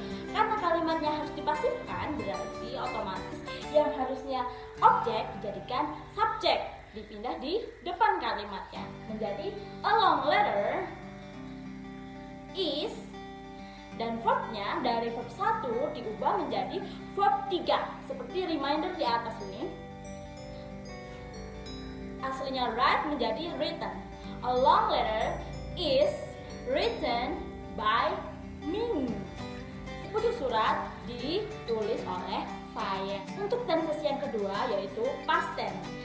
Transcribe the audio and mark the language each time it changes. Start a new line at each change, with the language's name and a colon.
Indonesian: Karena kalimatnya harus dipasifkan, berarti otomatis yang harusnya objek dijadikan subjek, dipindah di depan kalimatnya menjadi
English: a long letter is,
Indonesian: dan verbnya dari verb 1 diubah menjadi verb 3 seperti reminder di atas ini. Aslinya write menjadi written.
English: A long letter is written by me.
Indonesian: Sepucuk surat ditulis oleh saya. Untuk tenses yang kedua yaitu past tense.